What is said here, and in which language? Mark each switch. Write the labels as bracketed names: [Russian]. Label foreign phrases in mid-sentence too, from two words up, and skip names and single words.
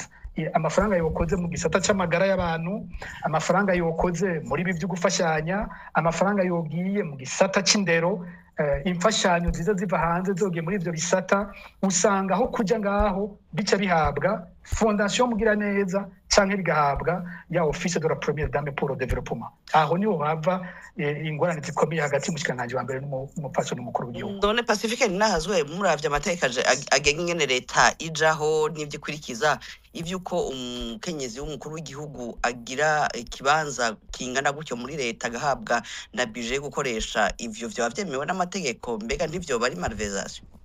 [Rundi] Amafaranga yokoze mu gisata c'amagara y'abantu, amafaranga yokoze muri ibi byo gufashanya, amafaranga yogiye mu gisata c'indero, imfashanyo ziza ziva hanze zogiye muri ivyo bisata, usanga aho kuja ngaho bica bihabwa fondation Mugiraneza canke bigahabwa ya [French] office de la première dame pour le développement. [Rundi] Aho niho hava ingorane zikomeye hagati y'umushikiranganje wa mbere n'umupfasoni mukuru w'igihugu. None Pacifique Ninahazwe muravye amateka agenga ingene leta ijaho n'ivyikurikiza ivyuko umukenyezi w'umukuru w'igihugu agira ikibanza kingana gutyo muri leta agahabwa na budget yo gukoresha ivyo vyo bavyemewe n'amategeko, mbega ntivyo bari malversation?